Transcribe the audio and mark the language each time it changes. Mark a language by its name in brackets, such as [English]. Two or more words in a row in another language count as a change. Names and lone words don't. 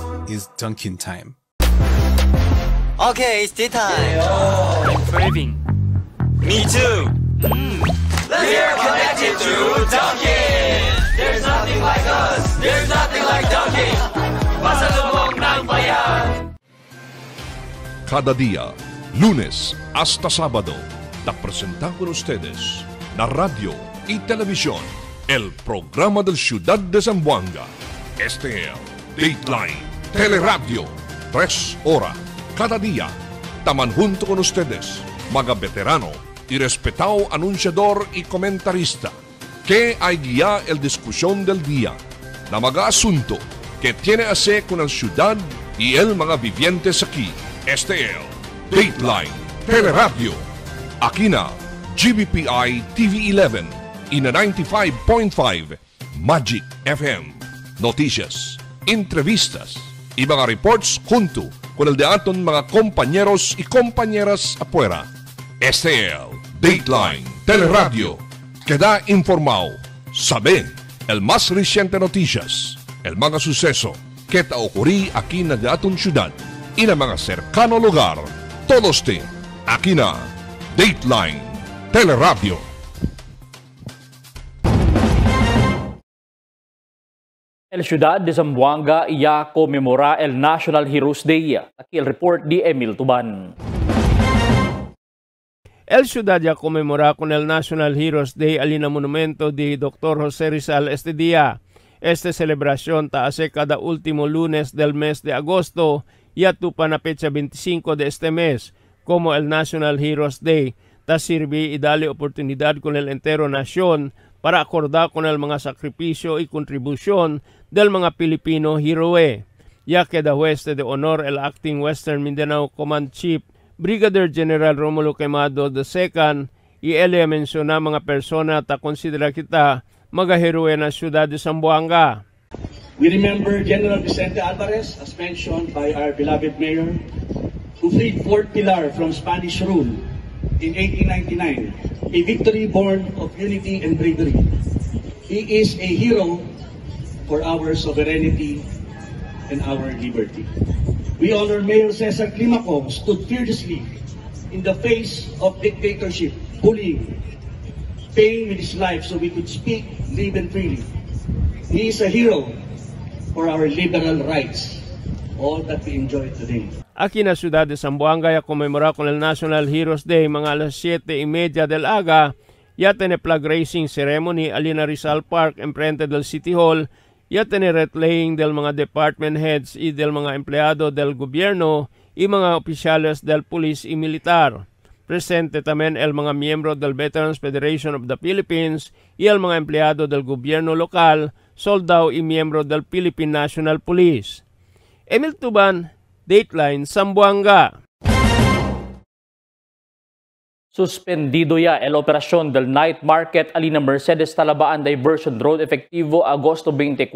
[English] is Dunkin' time. Okay, it's tea time. I'm craving. Me too. We're connected to Dunkin'. There's nothing like us. There's nothing like Dunkin'. [Filipino] Pasalubong ng bayan. [Chavacano] Cada día, lunes hasta sábado, te presentamos con ustedes la radio y televisión, el programa del Ciudad de Zamboanga. Este es Dateline Teleradio, 3 horas cada día. Taman junto con ustedes, mga veterano y respetado anunciador y comentarista, que hay guía el discusión del día, na mga asunto que tiene a hacer con la ciudad y el mga vivientes aquí. Este es Dateline Teleradio. Aquí na GBPI TV11 y na 95.5 Magic FM. Noticias, entrevistas y mga reports junto con el de aton mga compañeros y compañeras afuera. Este es Dateline Teleradio. Queda informado, sabe el más reciente noticias, el mga suceso que te ocurrí aquí na de aton ciudad y na mga cercano lugar. Todos te aquí na Dateline Teleradio. El Ciudad de Zamboanga ya conmemora el National Heroes Day. Aquí el report de Emil Tuban. El Ciudad ya conmemora con el National Heroes Day alina monumento de Dr. José Rizal este día. Esta celebración ta hace cada último lunes del mes de agosto y atupa na fecha 25 de este mes como el National Heroes Day. Ta sirve y dale oportunidad con el entero nación para acordar con el mga sakripisyo y kontribusyon del mga Pilipino heroe. Ya queda hueste de honor el acting Western Mindanao Command Chief Brigadier General Romulo Quemado II y él menciona mga persona ta konsidera kita mga heroe na siyudad de Zamboanga. [English] We remember General Vicente Alvarez, as mentioned by our beloved mayor, who freed Fort Pilar from Spanish rule in 1899, a victory born of unity and bravery. He is a hero for our sovereignty and our liberty. We honor Mayor Cesar Climaco, who stood fearlessly in the face of dictatorship, bullying, paying with his life so we could speak, live, and freely. He is a hero for our liberal rights, all that we enjoy today. [Chavacano] Aquí na Ciudad de Zamboanga ya conmemora con el National Heroes Day mga alas 7:30 del aga. Ya tiene [English] flag raising ceremony [Chavacano] alina Rizal Park enfrente del City Hall. Ya tiene red-laying del mga [English] department heads [Chavacano] y del mga empleyado del gobierno y mga opisyales del pulis y militar. Presente también el mga miyembro del Veterans Federation of the Philippines y el mga empleyado del gobierno lokal, soldado y miyembro del Philippine National Police. Emil Tuban, Dateline Zamboanga. Suspendido ya el operasyon del [English] night market [Chavacano] alina Mercedes Talabaan Diversion Road efektivo Agosto 24.